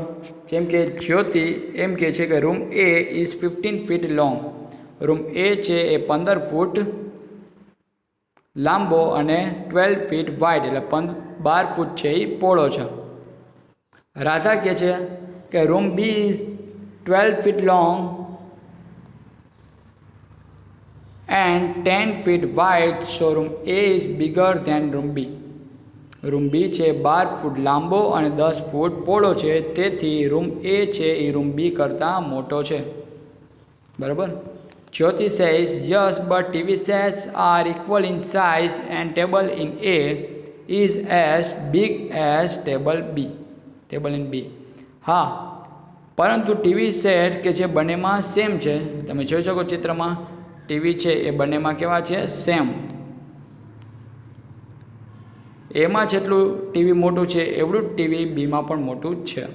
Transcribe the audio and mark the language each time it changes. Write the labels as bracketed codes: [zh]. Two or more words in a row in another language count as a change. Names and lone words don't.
[gu] જેમ કે જ્યોતિ એમ કહે છે કે [en] room A is 15 feet long. [gu] રૂમ એ છે એ 15 ફૂટ લાંબો અને 12 [en] feet wide [gu] એટલે 12 ફૂટ છે એ પહોળો છે. [en] રાધા [gu] કહે છે કે [en] room B is 12 feet long and 10 feet wide, so room A is bigger than room B. [gu] રૂમ બી છે 12 ફૂટ લાંબો અને 10 ફૂટ પહોળો છે, તેથી રૂમ એ છે એ રૂમ બી કરતાં મોટો છે. બરાબર. [en] જ્યોતિ says yes, but TV sets are equal in size and table in A is as big as table in B. [gu] હા, પરંતુ ટીવી સેટ કે જે બંનેમાં સેમ છે, તમે જોઈ શકો ચિત્રમાં ટીવી છે એ બંનેમાં કેવા છે? સેમ. એમાં જેટલું ટીવી મોટું છે એવડું જ ટીવી બીમાં પણ મોટું જ છે.